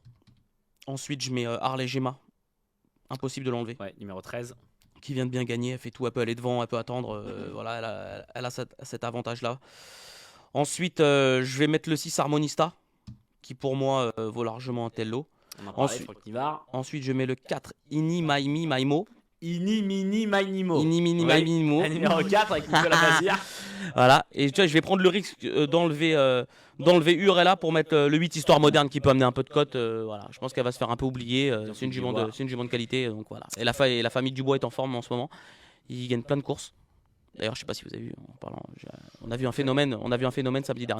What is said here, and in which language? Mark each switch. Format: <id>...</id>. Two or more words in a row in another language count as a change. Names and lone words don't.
<fr>Ensuite, je mets Harley Gemma, impossible de l'enlever. Ouais, numéro 13. Qui vient de bien gagner, elle fait tout, elle peut aller devant, elle peut attendre. Voilà, elle a cet avantage-là. Ensuite, je vais mettre le 6 Harmonista, qui pour moi vaut largement un tel lot. On en parlait, Ensuite, je mets le 4 Ini Maimi Maimo. Ini Mini Mainimo. Ini Mini Maimo. Numéro 4 avec Nicolas Mazir. Voilà, et tu vois, je vais prendre le risque d'enlever Urella pour mettre le 8 Histoire Moderne qui peut amener un peu de cote. Voilà, je pense qu'elle va se faire un peu oublier. C'est une jument de qualité, donc voilà. Et la famille Dubois est en forme en ce moment. Ils gagnent plein de courses. D'ailleurs, je sais pas si vous avez vu, en parlant, on a vu un phénomène samedi dernier.</fr>